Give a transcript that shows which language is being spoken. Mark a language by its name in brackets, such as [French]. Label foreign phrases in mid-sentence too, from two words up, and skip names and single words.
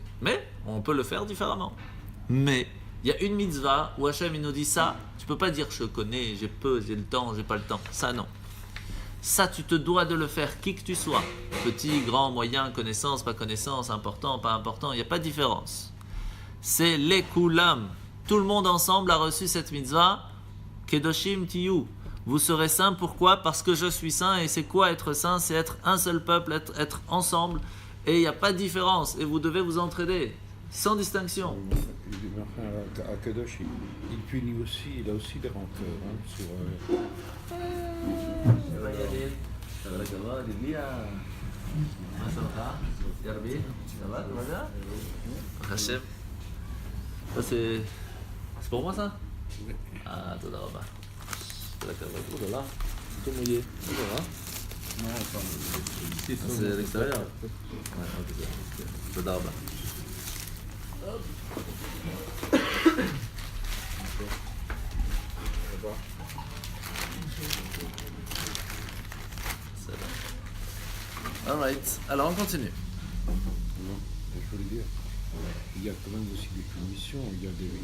[French] Mais on peut le faire différemment. Mais il y a une mitzvah où Hachem il nous dit ça, tu peux pas dire je connais, j'ai peu, j'ai le temps, j'ai pas le temps. Ça non. Ça tu te dois de le faire qui que tu sois. Petit, grand, moyen, connaissance, pas connaissance, important, pas important, il n'y a pas de différence. C'est les kulam. Tout le monde ensemble a reçu cette mitzvah. [Hebrew] קדושים תהיו. [French] Vous serez saints, pourquoi? Parce que je suis saint, et c'est quoi être saint? C'est être un seul peuple, être ensemble, et il n'y a pas de différence, et vous devez vous entraider, sans distinction. Mais enfin, à Kadosh, il punit aussi, il a aussi des rancœurs. Hein, sur, Ça c'est pour moi ça? [Hebrew] Ah, תודה רבה. כל הכבוד. [French] Oh là là, c'est tout mouillé. non, enfin, C'est à l'extérieur. Ouais, [Hebrew] ok. תודה רבה. [French] Alright, alors on continue. non, je voulais dire, il y a quand même aussi des punitions, il y a des